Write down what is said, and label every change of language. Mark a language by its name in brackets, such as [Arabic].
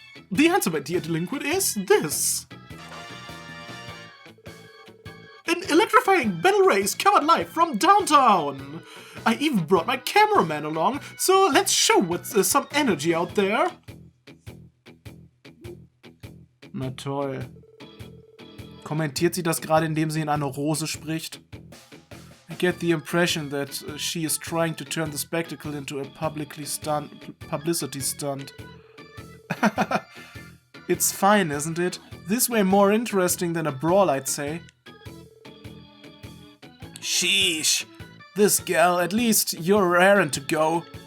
[English] The answer, my dear delinquent, is this. An electrifying battle race covered live from downtown. I even brought my cameraman along, so let's show what's some energy out there. [German] Na toll. Kommentiert sie das gerade, indem sie in eine Rose spricht? [English] I get the impression that she is trying to turn the spectacle into a publicity stunt. It's fine, isn't it? This way more interesting than a brawl, I'd say. Sheesh. This gal, at least you're raring to go.